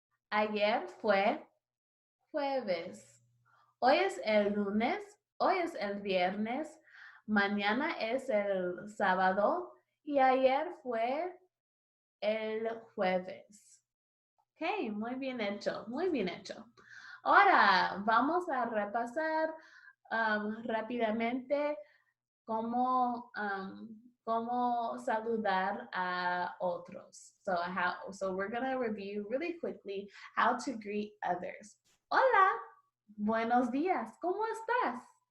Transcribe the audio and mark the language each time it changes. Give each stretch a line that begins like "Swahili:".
Spanish: Ayer fue jueves. Hoy es el lunes, hoy es el viernes, mañana es el sábado y ayer fue el jueves. Ok, muy bien hecho, muy bien hecho. Ahora vamos a repasar rápidamente cómo, cómo saludar a otros.
English: So we're going to review really quickly how to greet others.
Spanish: Hola, buenos días, ¿cómo estás?